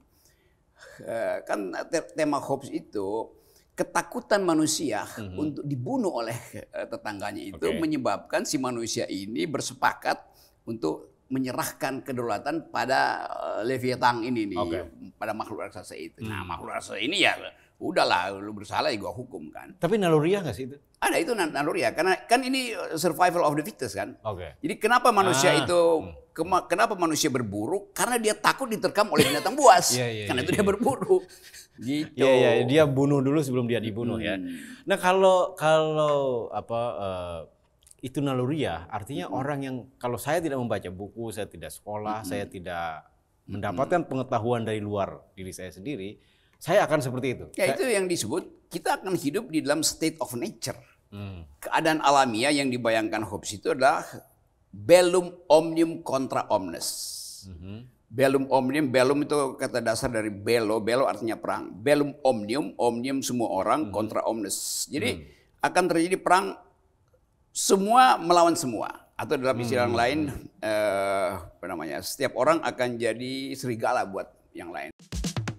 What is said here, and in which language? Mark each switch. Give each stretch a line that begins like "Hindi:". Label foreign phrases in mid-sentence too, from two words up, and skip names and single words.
Indonesian: Kan tema Hobbes itu ketakutan manusia untuk dibunuh oleh tetangganya itu menyebabkan si manusia ini bersepakat untuk menyerahkan kedaulatan pada Leviathan ini nih, pada makhluk raksasa itu. Nah, makhluk raksasa ini ya udahlah, lu bersalah ya gua hukum kan. Tapi naluriah nggak sih itu? Ada itu naluriah, karena kan ini
English: survival of the fittest
Indonesian: kan. Jadi kenapa manusia itu, kenapa manusia berburu? Karena dia takut diterkam oleh binatang buas. Karena itu dia berburu. Gitu. Iya, dia bunuh dulu sebelum dia dibunuh ya. Nah kalau apa itu naluriah, artinya orang yang kalau saya tidak membaca buku, saya tidak sekolah, saya tidak mendapatkan pengetahuan dari luar diri saya sendiri, saya akan seperti itu. Ya itu yang disebut kita akan hidup di dalam
English: state of nature.
Indonesian: Keadaan alamiah yang dibayangkan Hobbes itu adalah
Latin: bellum omnium contra omnes. Bellum omnium,
Indonesian: bellum itu kata dasar dari bello, bello artinya perang.
Latin: Bellum omnium,
Indonesian: omnium semua orang,
Latin: contra omnes.
Indonesian: Jadi akan terjadi perang semua melawan semua, atau dalam istilah yang lain, setiap orang akan jadi serigala buat yang lain.